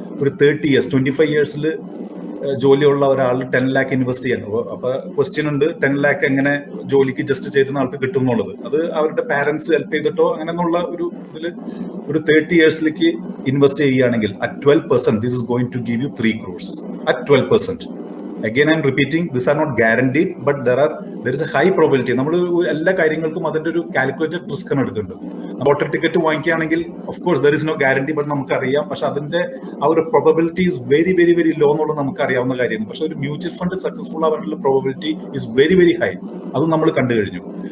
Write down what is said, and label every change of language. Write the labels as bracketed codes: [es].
[ml] ഒരു 30 years 25 yearsൽ ജോലിയുള്ള ഒരാൾ 10 lakh ഇൻവെസ്റ്റ് ചെയ്യാൻ. അപ്പൊ ക്വസ്റ്റ്യൻ ഉണ്ട്, 10 lakh എങ്ങനെ ജോലിക്ക് ജസ്റ്റ് ചെയ്യുന്ന ആൾക്ക് കിട്ടും എന്നുള്ളത്. അത് അവരുടെ പാരന്റ്സ് ഹെൽപ്പ് ചെയ്തിട്ടോ അങ്ങനെയുള്ള ഒരു ഇതിൽ ഒരു 30 yearsലേക്ക് ഇൻവെസ്റ്റ് ചെയ്യുകയാണെങ്കിൽ at 12% [en] This is going to give you 3 crores at 12%. Again, I am repeating, these are not guaranteed, but there is a high probability. [ml] നമ്മൾ എല്ലാ കാര്യങ്ങൾക്കും അതിന്റെ ഒരു കാൽക്കുലേറ്റഡ് റിസ്ക് ആണ് എടുക്കേണ്ടത്. Lottery ticket വാങ്ങിക്കുകയാണെങ്കിൽ [en] of course there is no guarantee, but [ml] നമുക്കറിയാം. പക്ഷെ അതിന്റെ ആ ഒരു [en] probability is very very very low [ml] എന്നുള്ളത് നമുക്കറിയാവുന്ന കാര്യമാണ്. പക്ഷെ ഒരു മ്യൂച്വൽ ഫണ്ട് സക്സസ്ഫുൾ ആവാനുള്ള [en] Probability is very very high. [ml] അത് നമ്മൾ കണ്ടു കഴിഞ്ഞു.